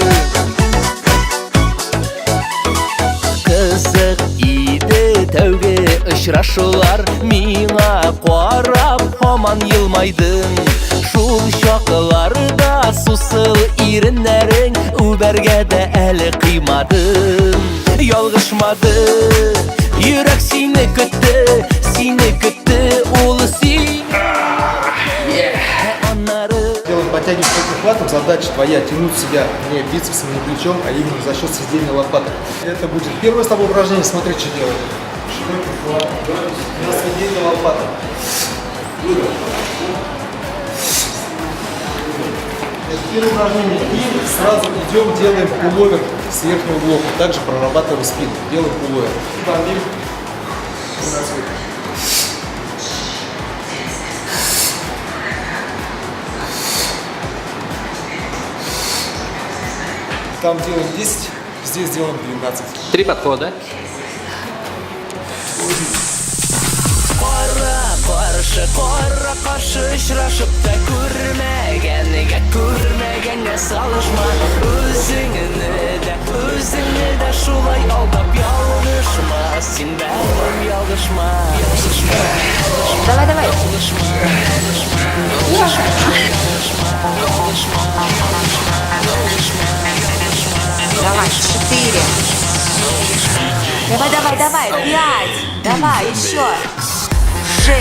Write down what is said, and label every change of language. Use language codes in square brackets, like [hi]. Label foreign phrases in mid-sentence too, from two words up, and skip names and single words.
[tt] Кызык иде тәүге очрашулар, миңа карап һаман елмайдың. Шул чакларда сусыл иреннәрең үбәргә дә әле кыймадың. Ялгышмады, йөрәк сине көтте, ул сине. [ru] Делаем подтягивание прихватом. Задача твоя тянуть себя не бицепсом, не плечом, а именно за счет сидения лопаток. Это будет первое с тобой упражнение. Смотри, что делаем. Широкий прихват. На сведение лопаток. Это первое упражнение. И сразу идем, делаем пуловер с верхнего блока. Также прорабатываем спину. Делаем пуловер. Бомбим. Там делаем 10, здесь делаем 12. 3 подхода. [tt] Кара каршы очрашып та күрмәгәнгә салышма. Үзеңне дә шулай алдап ялгышма. Син бәгърем ялгышма. [ru] Давай. Давай, 4. Давай, 5. Давай, еще.